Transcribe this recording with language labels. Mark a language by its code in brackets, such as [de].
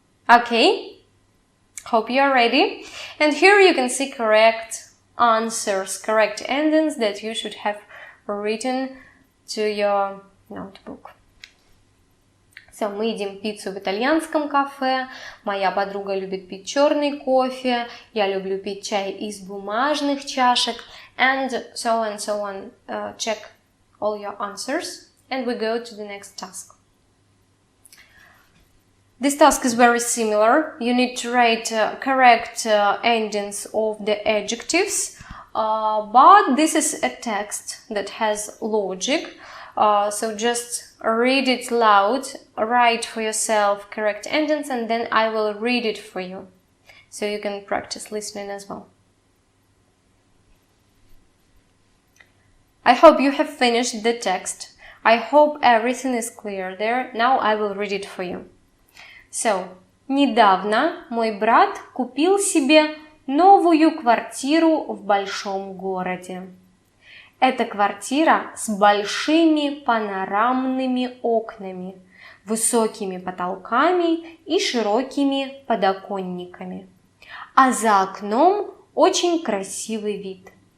[en] Okay, hope you are ready. And here you can see correct answers, correct endings that you should have written to your notebook. [ru] So, мы едим пиццу в итальянском кафе, моя подруга любит пить черный кофе, я люблю пить чай из бумажных чашек, [en] and so on. Check all your answers, and we go to the next task. This task is very similar. You need to write correct endings of the adjectives, but this is a text that has logic. So just read it loud, write for yourself correct endings, and then I will read it for you, so you can practice listening as well. I hope you have finished the text. I hope everything is clear there. Now I will read it for you. [ru] So, недавно мой брат купил себе новую квартиру в большом городе. Это квартира с большими панорамными окнами, высокими потолками и широкими подоконниками. А за окном очень красивый вид.